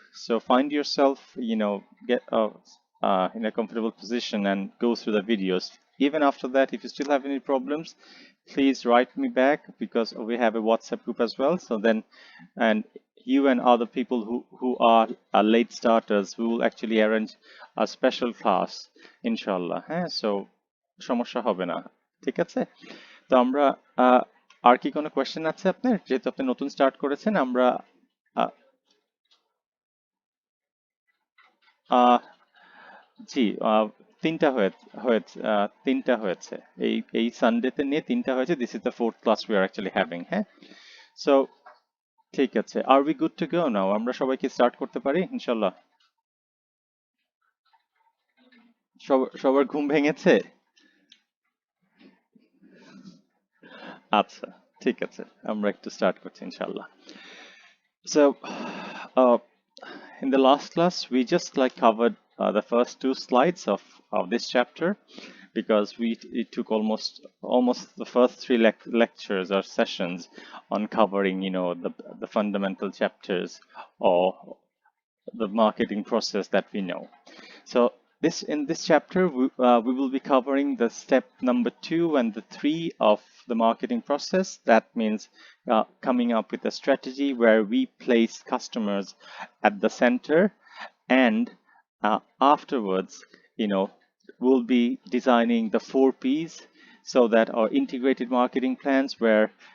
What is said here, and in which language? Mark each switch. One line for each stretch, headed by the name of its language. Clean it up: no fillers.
English: So find yourself get in a comfortable position and go through the videos. Even after that, if you still have any problems, please write me back because we have a WhatsApp group as well. So then, and you and other people who are late starters, we will actually arrange a special class, inshallah.
Bangla: So সমস্যা হবে না ঠিক আছে তো আমরা আর কি কোনো question আছে আপনার যেহেতু আপনি নতুন স্টার্ট করেছেন আমরা আহ, আহ, জি তিনটা তিনটা হয়েছে এই সানডেতে নিয়ে তিনটা হয়েছে
English: this is the fourth class we are actually having
Bangla: হ্যাঁ সো ঠিক আছে
English: are we good to go now
Bangla: আমরা সবাই কি স্টার্ট করতে পারি ইনশাল্লাহ সবার ঘুম ভেঙেছে আচ্ছা ঠিক আছে আমরা একটু স্টার্ট করছি ইনশাল্লাহ
English: so uh, in the last class we just like covered the first two slides of this chapter because it took almost the first three lectures or sessions on covering the fundamental chapters or the marketing process that we know. So this in this chapter we will be covering the step number 2 and the 3 of the marketing process. That means coming up with a strategy where we place customers at the center and afterwards, we'll be designing the 4 Ps so that our integrated marketing plans where,